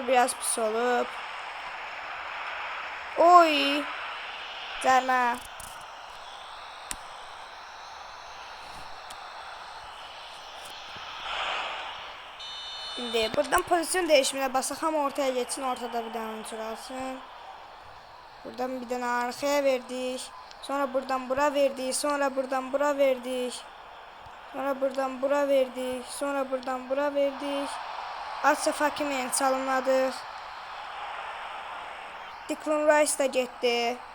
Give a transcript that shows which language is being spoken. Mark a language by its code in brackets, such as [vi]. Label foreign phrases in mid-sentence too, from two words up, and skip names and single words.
[az] Biraz pis olup. Oy. Cərmə. İndi buradan [tr] pozisyon değişimine [az] basaq, ama ortaya geçsin, ortada bir dənə oyuncu qalsın. Buradan bir dənə arkaya verdik. Sonra buradan bura verdik. Sonra buradan bura verdik. Sonra buradan bura verdik. Sonra buradan bura verdik. Asaf Hakimi çalımladık. Declan Rice da getdi.